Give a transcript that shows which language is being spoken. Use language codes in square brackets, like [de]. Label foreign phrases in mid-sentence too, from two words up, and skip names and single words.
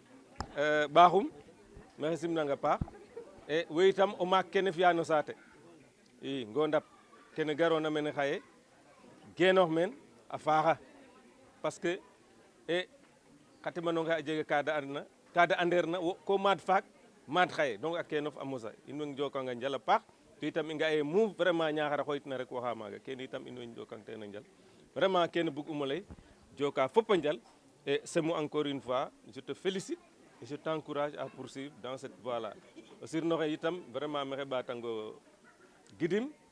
[srr] ɓaaxum maxey simnang a paax e wo itam o maak kene fi'a no saate i ngondap kene garona mene xaye genoox men a faaxa [fr] parce que [srr] xa teɓanonga a jega ka da andeer na wo ko maad faak maad xaye donc a kenof a mosa in way njokanga njal a paax to itam i nga e mu vraiment Niakhar a xoyitna rek waxa maaga kene itam in way njokang teen a njal vraiment kene bug umo lay joka fop a njal [fr] et Semou encore une fois je te félicite et je t'encourage à poursuivre dans cette voie-là [srr] o sirnoxe itam vraiment maxey ɓatango gidim